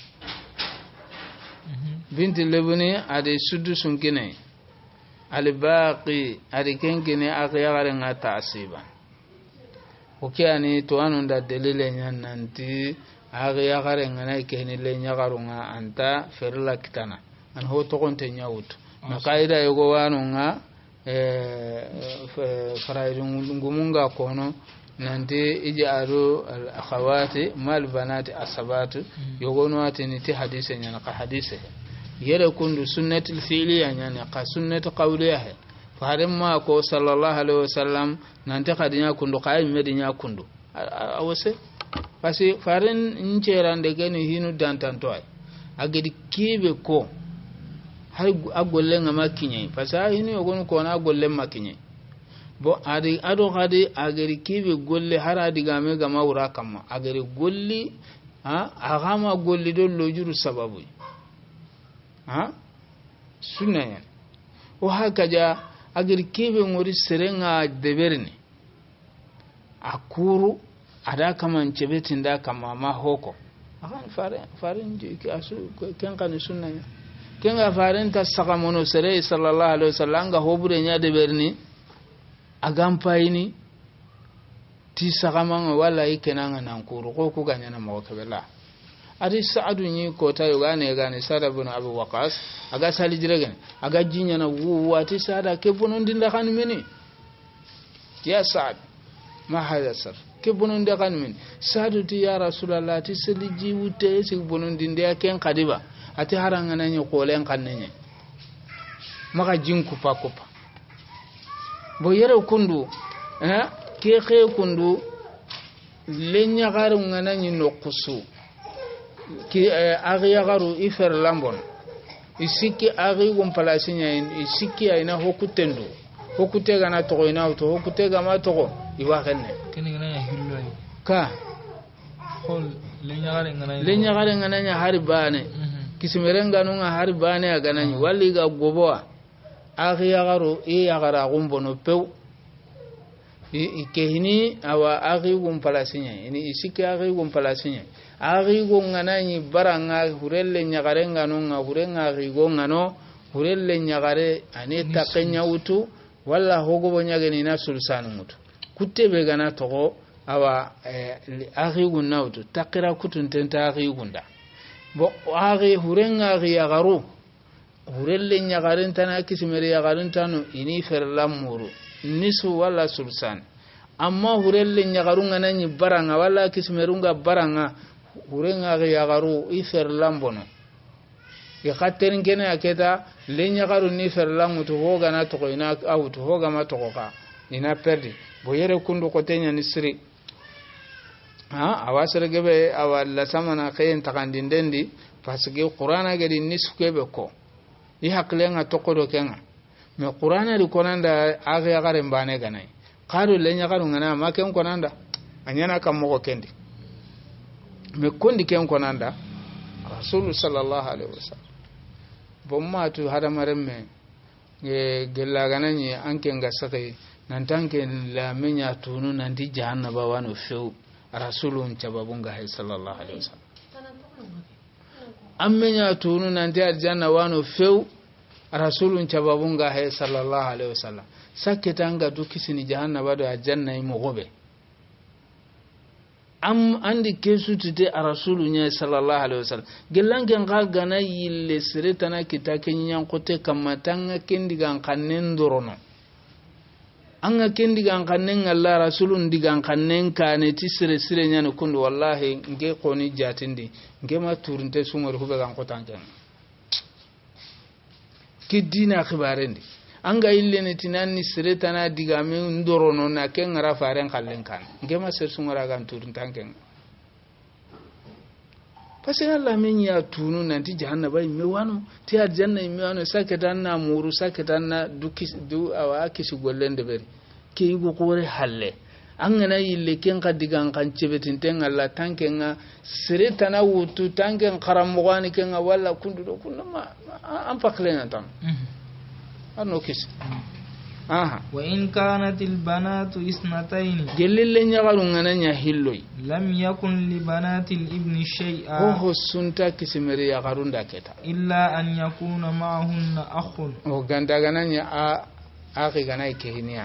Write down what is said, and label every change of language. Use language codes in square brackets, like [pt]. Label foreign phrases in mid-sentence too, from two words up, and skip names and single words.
[snk] binti lebuni ade sudusun gini albaqi ade kenkini aqiya karenga ta'siban okiani to anunda delile nyananti aqiya karenga na keni lenya karunga anta ferla kitana an ho to konte nyawut na kaida yogo wanunga faraidun ngumunga kono nanti [ar] اجعلوا الأخوات مع البنات عصبة [snk] yogono atini ti hadise nyana ka hadise yere kundu [ar] السنة الفعلية [snk] nyana ka [ar] السنة القولية [snk] farimma ko [ar] صلى الله عليه وسلم [snk] nanti kadinya kundu kay medinya kundu awose pasi farin incerande gani hinu dantanto ay agedi kibe ko hay agolle ngama kinye pasa hinu yogono ko na agolle makinye bo adi ado gadi agari kibe golle hara diga me gama wura kama agari golli agama golli do lojuru sababu sunna yan o hakaja agari kibe ngori serenga deberni akuru ada kama nchebetin da kama ma hoko akan farin je ki asu ken kan sunna yan ken ga farin ta saka mono sere [ar] صلى الله عليه وسلم [snk] ga hobure nya deberni agampaini ti sagamanga wala ikenanga nankuru ko ku ganyana mawakabela adi saadu ni ko tayo gane sada ibn abu waqas aga sali jiregen aga jinya na wati sada ke bonondi ndakan mini ya saad ma hada sar ke bonondi ndakan mini saadu ti [ar] يا رسول الله [snk] ti sali jiwute si bonondi ndia ken kadiba ati haranga nanyo ko len kannenye maka jinku pakopa bo yere kundu ke kundu lenya garu ngana ni nokusu ki agya garu ifer lambon isiki agi gum palasinya isiki aina hokutendu hokutega na to ina auto hokutega ma to iwa kenne kenina ya hillo ay ka hol lenya garu ngana nya haribane kisimerenga nunga haribane agananyi walli ga goboa agya garu ya gara gumbono pew ikehini awa agi gum palasinya ini isiki agi gum palasinya agi go nganani baranga hurelle nyagarenga nunga hurenga agi go ngano hurelle nyagare ane takenya utu walla hogo bonyageni na sulsanu mutu kutebe gana togo awa agi gunna utu takira kutuntenta agi gunda bo agi hurenga agi yagaru hurelle nyagaren tana kisimere yagaren tanu ini ferlamuru nisu wala sulsan amma hurelle nyagarunga nanyi baranga wala kismerunga baranga hurenga ga yagaru ifer lambono ya khaterin kene aketa le nyagaru ni fer lamu to hoga na to ina auto hoga ma to ka ina perdi boyere kundu ko tenya ni siri awasere gebe awalla samana kayen takandindendi pasige qur'ana gedi niskebe ko i haklenga to ko do kenga me qur'ana ri konanda aga yagare mbane ganai qaru le nyagaru ngana maken konanda anyana kam mo kendi me kondi ken konanda rasul [ar] صلى الله عليه وسلم [snk] bomma tu hada maremme gella ganani anke ngasake nan tanke la menya tunu nan di jahannaba wano few rasulun cababunga hay [ar] صلى الله عليه وسلم [snk] ammenya tunu nan di aljanna wano few rasulun cababunga hay [ar] صلى الله عليه وسلم [snk] saketanga dukisini jahannaba do aljanna mo gobe am andi kesu tite rasulunya [ar] صلى الله عليه وسلم [snk] gelange ngagana yille siretana kitake nyan kote kamatanga kendigan kannen dorono anga kendigan kannen Allah rasulun digan kannen kane tisire sire nyane kundu wallahi nge koni jatindi nge ma turinte sumar hube gan kotanken kidina khibarendi anga ille ne tinanni siretana digame ndorono na ken ngara faren kallen kan ngema ser sungara gan turun tanken [fr] parce que [snk] Allah men ya tunu nanti jahannaba imme wano ti aljanna imme wano saketanna muru saketanna du awa kisi gollende beri ke yugo kore halle angana yille ken kadigan kan cebetinten Allah tankenga sere tana wutu tanken karamugani kenga walla kundu do kunma am paklena tan anno kisi [ar] وإن كانت البنات اثنتين [snk] jalal nyagaru ngana hilloy [ar] لم يكن لبنات الابن شيئا [snk] ho sunta kisimeri yagarunda kita [ar] إلا أن يكون معهن أخ [snk] wa ganda gananya akhi gannay kahanya